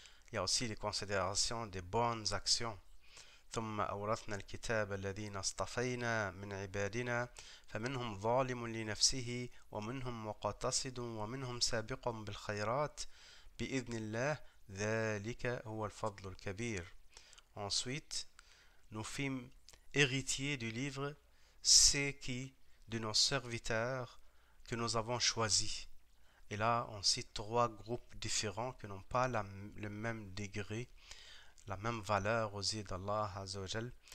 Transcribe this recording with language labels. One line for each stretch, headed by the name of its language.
French: Il y a aussi les considérations des bonnes actions.
Arabic: ثم أورثنا الكتاب الذين اصطفينا من عبادنا فمنهم ظالم لنفسه ومنهم مقتصد ومنهم سابق بالخيرات بإذن الله ذلك هو الفضل الكبير.
French: Ensuite, nous fîmes héritiers du livre ceux qui, de nos serviteurs, que nous avons choisis. Et là, on cite trois groupes différents qui n'ont pas le même degré, la même valeur aux yeux d'Allah Azza wa Jal.